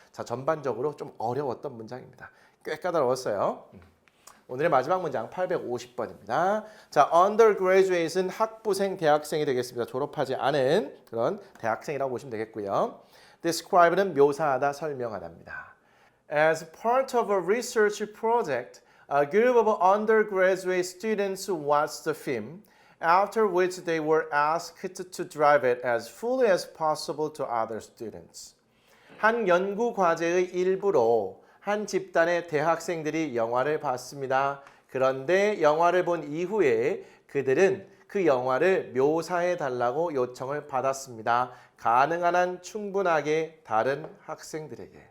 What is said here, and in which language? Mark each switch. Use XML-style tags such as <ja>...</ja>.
<ko>자, 전반적으로 좀 어려웠던 문장입니다. 꽤 까다로웠어요. 오늘의 마지막 문장 850번입니다. 자, undergraduate은 학부생, 대학생이 되겠습니다. 졸업하지 않은 그런 대학생이라고 보시면 되겠고요. describe는 묘사하다, 설명하다입니다.</ko> <en>As part of a research project, a group of undergraduate students watched the film, after which they were asked to drive it as fully as possible to other students.</en> <ko>한 연구 과제의 일부로 한 집단의 대학생들이 영화를 봤습니다. 그런데 영화를 본 이후에 그들은 그 영화를 묘사해 달라고 요청을 받았습니다. 가능한 한 충분하게 다른 학생들에게.</ko>